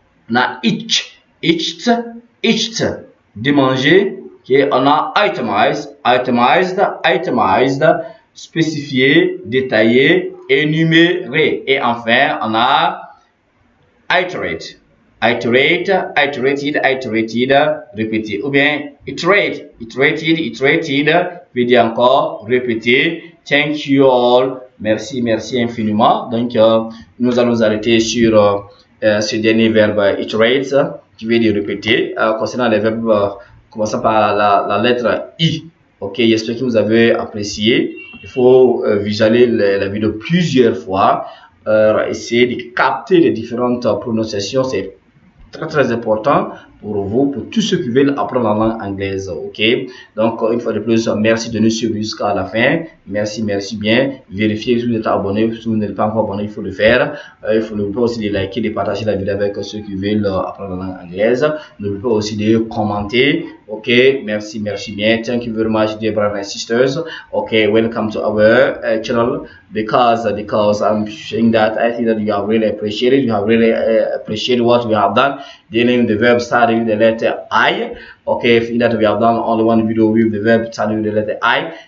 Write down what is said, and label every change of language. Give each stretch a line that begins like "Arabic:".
French: On a
English: itch, itched, itched,
French: démanger. Okay. On a
English: itemize, itemized, itemized,
French: spécifier, détailler, énumérer. Et enfin, on a
English: iterate, iterate, iterated, iterated,
French: répéter. Ou bien
English: iterate, iterated, iterated,
French: veut dire encore répéter.
English: Thank you all.
French: Merci, merci infiniment. Donc, nous allons nous arrêter sur ce dernier verbe iterate, qui veut dire répéter. Concernant les verbes commençant par la lettre I. Ok, j'espère que vous avez apprécié. Il faut visualiser la vidéo plusieurs fois, essayer de capter les différentes prononciations. C'est très important pour vous, pour tous ceux qui veulent apprendre la langue anglaise. Ok, donc une fois de plus, merci de nous suivre jusqu'à la fin. Merci bien. Vérifiez si vous êtes abonné. Si vous n'êtes pas encore abonné, il faut le faire. Il faut n'oubliez pas aussi de liker, de partager la vidéo avec ceux qui veulent apprendre la langue anglaise. N'oubliez pas aussi de commenter. Ok, merci bien.
English: Thank you very much, dear brothers and sisters. Okay, welcome to our channel, because I'm saying that I think that you have really appreciated. You have really appreciated what we have done. Dealing with the verb starting with the letter I. Okay, if that we have done only one video with the verb starting with the letter I.